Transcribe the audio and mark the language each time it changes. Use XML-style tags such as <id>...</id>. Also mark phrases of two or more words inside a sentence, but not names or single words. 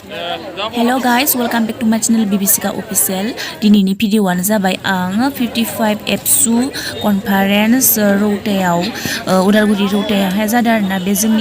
<en>Hello guys, welcome back to my channel BBC Official.</en> <brx>Dinini video anu जाबाय आं 55 एप्सु कनफारेन्स रौतायाव उदालगुरि रौतायावहाय जादों आरोना बे जोंनि</brx>